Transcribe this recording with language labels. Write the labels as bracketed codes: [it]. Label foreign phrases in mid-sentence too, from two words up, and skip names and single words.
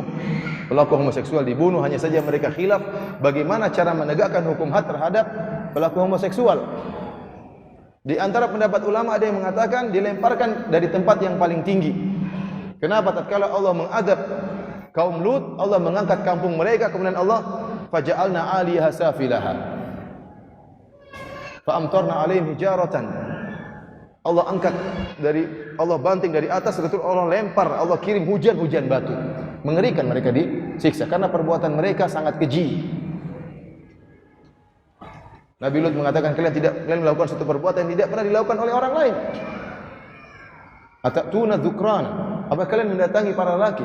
[id] Pelaku homoseksual dibunuh, hanya saja mereka khilaf bagaimana cara menegakkan hukum had terhadap pelaku homoseksual. Di antara pendapat ulama ada yang mengatakan dilemparkan dari tempat yang paling tinggi. Kenapa? Tatkala Allah mengadab kaum Lut, Allah mengangkat kampung mereka, kemudian Allah [ar] فجعلنا عاليها سافلها فأمطرنا عليهم حجارة. [id] Allah banting dari atas, betul Allah lempar, Allah kirim hujan batu. Mengerikan mereka disiksa karena perbuatan mereka sangat keji. Nabi Lut mengatakan kalian melakukan suatu perbuatan yang tidak pernah dilakukan oleh orang lain. [ar] أتأتون الذكران, [id] apa kalian mendatangi para lelaki?